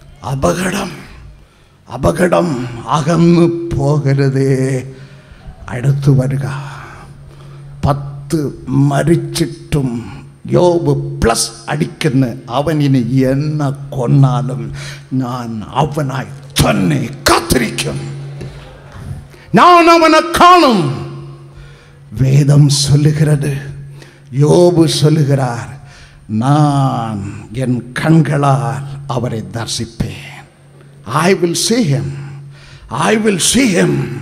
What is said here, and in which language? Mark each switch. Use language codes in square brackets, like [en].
[ml] അപകടം, അപകടം. അകന്നു പോകരുതേ, അടുത്തു വരിക. 10 മരിച്ചിട്ടും യോബ് പ്ലസ് അടിക്കുന്ന അവൻ ഇനി എന്നെ കൊന്നാലും ഞാൻ അവനായി തന്നെ കാത്തിരിക്കും. ഞാൻ അവനെ കാണും. [ta] வேதம் சொல்லுகிறது, யோபு சொல்லுகிறார், நான் என் கண்களால் அவரை தரிசிப்பேன். [en] I will see him, I will see him.